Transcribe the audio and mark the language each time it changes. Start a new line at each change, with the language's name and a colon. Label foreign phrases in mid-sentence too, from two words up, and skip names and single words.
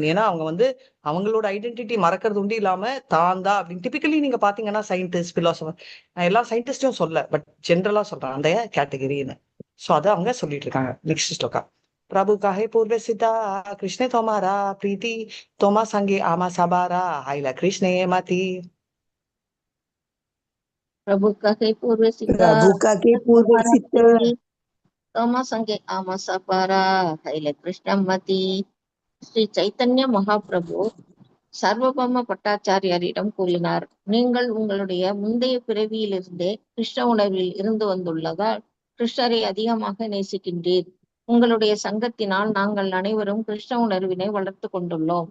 Tamil: ஏன்னா அவங்க வந்து அவங்களோட ஐடென்டிட்டி மறக்கிறது உண்டு இல்லாம தான் தான் அப்படின்னு. டிபிக்கலி நீங்க பாத்தீங்கன்னா
English: scientist philosopher,
Tamil: நான் எல்லா சயின்டிஸ்டும் சொல்ல
English: but generally
Tamil: சொல்றேன் அந்த கேட்டகரின்னு. சோ அதை அவங்க சொல்லிட்டு இருக்காங்க. நெக்ஸ்ட் ஸ்லோகா.
Bangla: প্রভু কহে পূর্ব সিদ্ধ কৃষ্ণে তোমার প্রীতি তোমা সঙ্গে আমা সবার হৈল কৃষ্ণে মতি. প্রভু কহে পূর্ব সিদ্ধ প্রভু কা কে পূর্ব সিদ্ধ তোমা সঙ্গে আমা সবার হৈল কৃষ্ণমতি.
Tamil: ஸ்ரீ சைத்தன்ய மகாபிரபு சர்வபௌம பட்டாச்சாரியாரிடம் கூறினார், நீங்கள் உங்களுடைய முந்தைய பிறவியிலிருந்தே கிருஷ்ண உணர்வில் இருந்து வந்துள்ளதால் கிருஷ்ணரை அதிகமாக நேசிக்கின்றீர். உங்களுடைய சங்கத்தினால் நாங்கள் அனைவரும் கிருஷ்ண உணர்வினை வளர்த்து கொண்டுள்ளோம்.